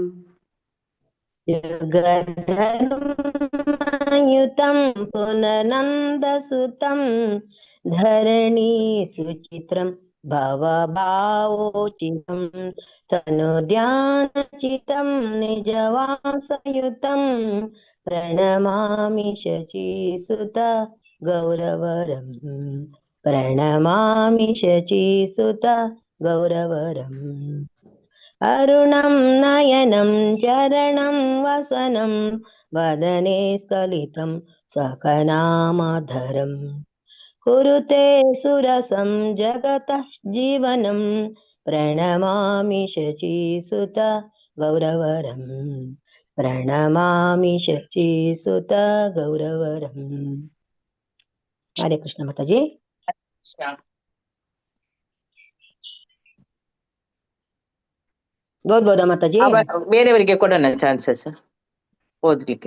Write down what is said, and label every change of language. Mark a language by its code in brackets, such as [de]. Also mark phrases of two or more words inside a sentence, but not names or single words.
[sa] ಯುಗಧರ್ಮಯುತಂ ಪುನನಂದಸುತಂ ಧರಣಿ ಸುಚಿತ್ರಂ ಭವಭಾವೋಚಿತಂ ತನುಧ್ಯಾನಚಿತಂ ನಿಜವಾಸಯುತಂ ಪ್ರಣಮಾಮಿ ಶಚೀಸುತ ಗೌರವರಂ ಪ್ರಣಮಾಮಿ ಶಚೀಸುತ ಗೌರವರಂ. ಅರುಣಂ ನಯನಂ ಚರಣಂ ವಸನಂ ವದನೆ ಸ್ಖಲಿತಂ ಸಖನಾಮಧರಂ ಕುರುತೆ ಸುರಸಂ ಜಗತಃ ಜೀವನಂ ಪ್ರಣಮಾಮಿ ಶಚೀಸುತ ಗೌರವರಂ ಪ್ರಣಮಾಮಿ ಶಚೀಸುತ ಗೌರವರಂ. [kn] ಹರೇ ಕೃಷ್ಣ ಮಾತಾಜಿ. ಓದ್ಬೋದಾ ಮಾತಾಜಿ? ಬೇರೆಯವರಿಗೆ ಕೊಡೋಣ ಚಾನ್ಸಸ್ ಓದ್ಲಿಕ್ಕೆ.